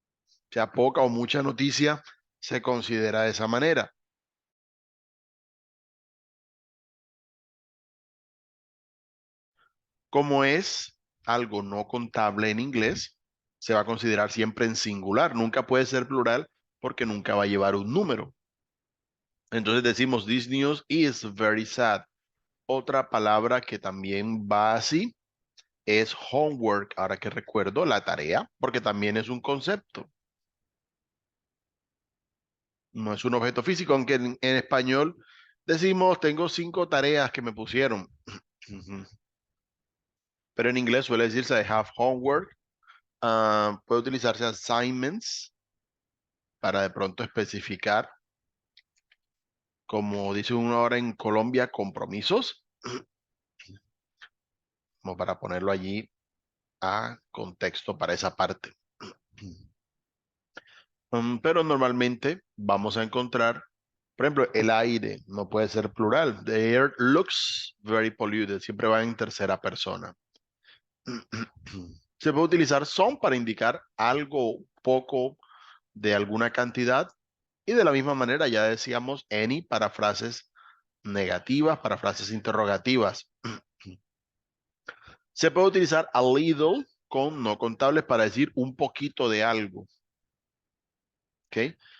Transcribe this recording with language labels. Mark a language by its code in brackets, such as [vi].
[es] O sea, poca o mucha noticia se considera de esa manera. Como es algo no contable en inglés, se va a considerar siempre en singular. Nunca puede ser plural porque nunca va a llevar un número. Entonces decimos, [en] this news is very sad. [es] Otra palabra que también va así es homework, ahora que recuerdo, la tarea, porque también es un concepto, no es un objeto físico, aunque en español decimos, tengo 5 tareas que me pusieron. Ujú. Pero en inglés suele decirse [en] I have homework. [es] Puede utilizarse assignments para de pronto especificar, como dice uno ahora en Colombia, compromisos, como para ponerlo allí a contexto para esa parte. Pero normalmente vamos a encontrar, por ejemplo, el aire no puede ser plural. [en] The air looks very polluted. [es] Siempre va en tercera persona. Se puede utilizar son para indicar algo poco de alguna cantidad. Y de la misma manera ya decíamos any para frases negativas, para frases interrogativas. Se puede utilizar a little con no contables para decir un poquito de algo. ¿Ok?